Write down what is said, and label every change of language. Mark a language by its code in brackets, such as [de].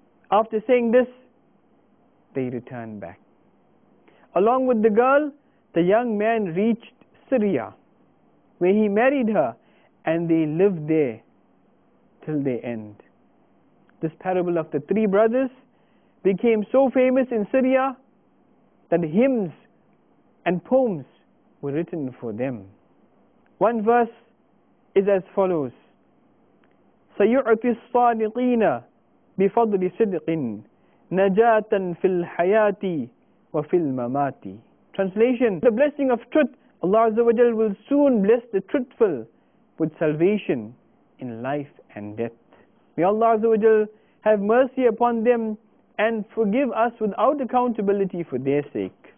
[en] After saying this, they returned back. Along with the girl, the young man reached Syria, where he married her, and they lived there till their end. This parable of the three brothers became so famous in Syria that hymns and poems were written for them. One verse is as follows: [ar] سَيُعْطِي الصَّادِقِينَ بِفَضْلِ صِدْقٍ نَجَاةً فِي الْحَيَاةِ وَفِي الْمَمَاتِ. [en] Translation: the blessing of truth, Allah Azza wa Jal will soon bless the truthful with salvation in life and death. May Allah Azza wa Jal have mercy upon them and forgive us without accountability for their sake.